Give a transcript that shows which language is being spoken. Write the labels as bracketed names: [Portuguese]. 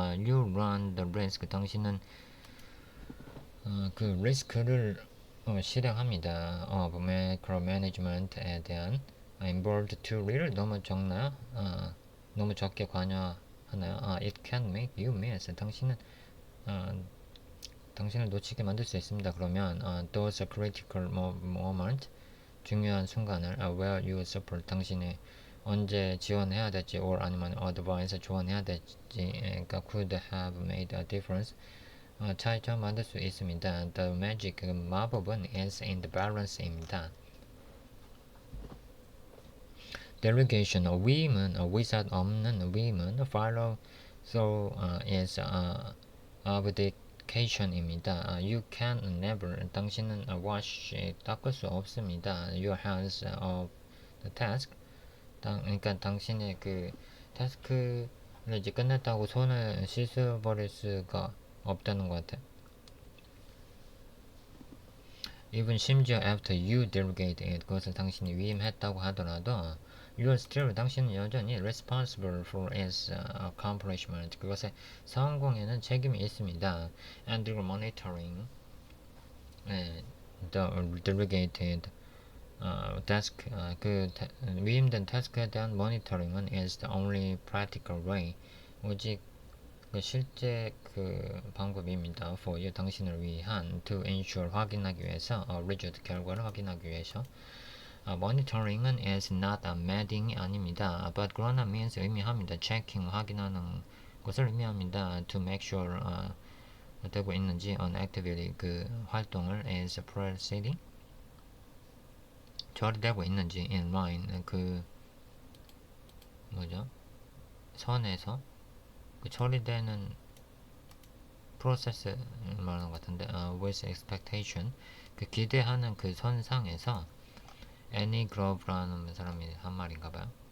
[English] You run the risk [Korean] 당신은 그 리스크를 실행합니다. micromanagement에 대한 [English] involved too little [Korean] 너무 적나요? 너무 적게 관여하나요? [English] It can make you miss [Korean] 당신을 놓치게 만들 수 있습니다. 그러면 [English] those critical moment [Korean] 중요한 순간을 [English] where you support [Korean] 당신이 언제 지원해야 될지 [English] or [Korean] 아니면 [English] advice [Korean] 조언해야 될지 그러니까 [English] could have made a difference [Korean] 차이점 만들 수 있습니다. [English] The magic, [Korean] 마법은 [English] is in the balance입니다. Delegation, [Korean] 위임은 위사 없는 위임은 [English] follow through is abdication입니다. You can never, [Korean] 당신은 [English] wash, [Korean] 닦을 수 없습니다. [English] Your hands of the task, [Korean] 그러니까 당신의 그 타스크를 이제 끝냈다고 손을 씻어버릴 수가 없다는 것 같아요. [English] Even [Korean] 심지어 [English] after you delegate it, [Korean] 그것을 당신이 위임했다고 하더라도 [English] you are still, [Korean] 당신은 여전히 [English] responsible for its accomplishment, [Korean] 그것의 성공에는 책임이 있습니다. [English] And your monitoring the delegated task, [Korean] 그 위임된 타스크에 대한 모니터링은 [English] is the only practical way, [Korean] 오직 그 실제 그 방법입니다. [English] For you, [Korean] 당신을 위한 [English] to ensure, [Korean] 확인하기 위해서 result, 결과를 확인하기 위해서. [English] monitoring은 is not a medding이 [Korean] 아닙니다. but 그러나 means, 의미합니다. [English] checking, [Korean] 확인하는 것을 의미합니다. [English] to make sure [Korean] 되고 있는지 [English] an activity, [Korean] 그 활동을 [English] is proceeding, [Korean] 처리되고 있는지 [English] in line, [Korean] 그 뭐죠? 선에서 그 처리되는 프로세스 말하는 것 같은데 [English] with expectation, [Korean] 그 기대하는 그 선상에서 Annie Grove라는 사람이 한 말인가 봐요.